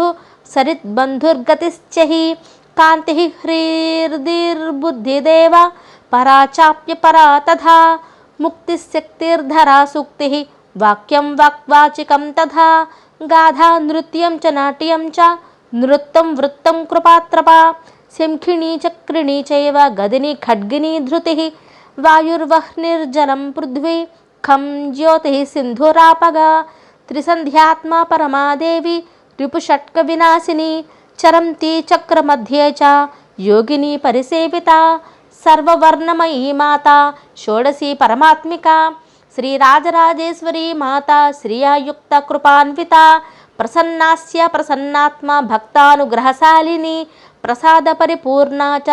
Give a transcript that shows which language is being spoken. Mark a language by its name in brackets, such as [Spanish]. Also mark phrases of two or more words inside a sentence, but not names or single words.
[Sanskrit] సరిద్బంధుర్గతిశ్చ హి కాంతిః హ్రీర్దిర్బుద్ధిదేవ పరా చాప్య పరా తథా ముక్తిశక్తిర్ధరా సూక్తిః వాక్యం వాక్వాచికం తథా గాధా నృత్యం చ నాట్యం చ నృత్తం వృత్తం కృపాత్రపా శంఖిణీ చక్రిణీ చైవ గదిని ఖడ్గిని ధృతిః వాయుర్వహ్నిర్జలం పృథ్వీ ఖం జ్యోతిః సింధురాపగా त्रिसन्ध्यात्मा परमादेवी रिपुषट्कविनाशिनी चरन्ती चक्रमध्ये च योगिनी परिसेविता सर्ववर्णमयी माता षोडशी परमात्मिका श्रीराजराजेश्वरी माता श्रियायुक्त कृपान्विता प्रसन्नास्य प्रसन्नात्मा भक्तानुग्रहशालिनी प्रसाद परिपूर्णा च